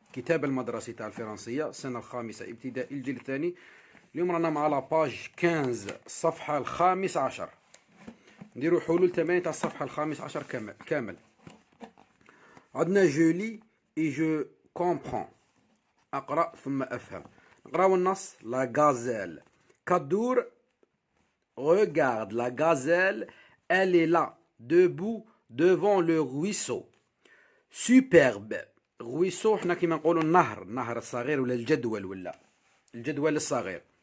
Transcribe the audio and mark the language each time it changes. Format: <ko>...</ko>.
<ar>كتاب المدرسي تاع الفرنسية السنة الخامسة ابتدائي الجيل الثاني. اليوم رانا مع لاباج 15 الصفحة الخامس عشر. نديرو حلول تمارين تاع الصفحة الخامس عشر كامل. عندنا جو لي اي جو كومبرون، أقرأ ثم أفهم. نقراو النص.</ar> <fr>لا غازيل كادور regarde la gazelle, elle est là, debout devant le ruisseau. Superbe.</fr> <ar>ruisseau حنا كيما نقولوا النهر الصغير ولا الجدول ولا الجدول الصغير.</ar>